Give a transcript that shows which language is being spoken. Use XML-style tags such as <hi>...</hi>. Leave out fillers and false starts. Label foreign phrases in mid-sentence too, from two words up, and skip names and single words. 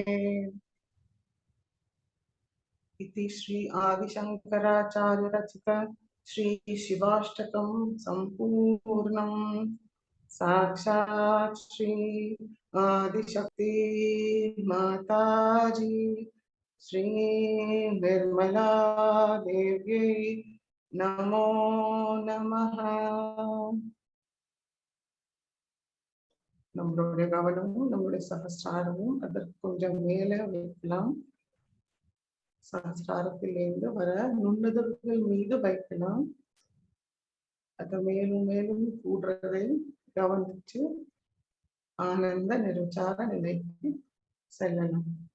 <sa>इति श्री आदिशङ्कराचार्य रचित श्री शिवाष्टकं सम्पूर्णम् साक्षात् श्री आदिशक्ति माताजी श्री निर्मला देव्यै नमो नमः</sa> <ta>நம்மளுடைய கவனமும் நம்மளுடைய சகஸ்ராரமும் அதற்கு கொஞ்சம் மேலே வைக்கலாம் சகஸ்ராரத்திலிருந்து வர நுண்ணுதல்கள் மீது வைக்கலாம் அது மேலும் மேலும் கூடுறதை கவனிச்சு ஆனந்த நிர்விசார நிலைக்கு செல்லணும்</ta>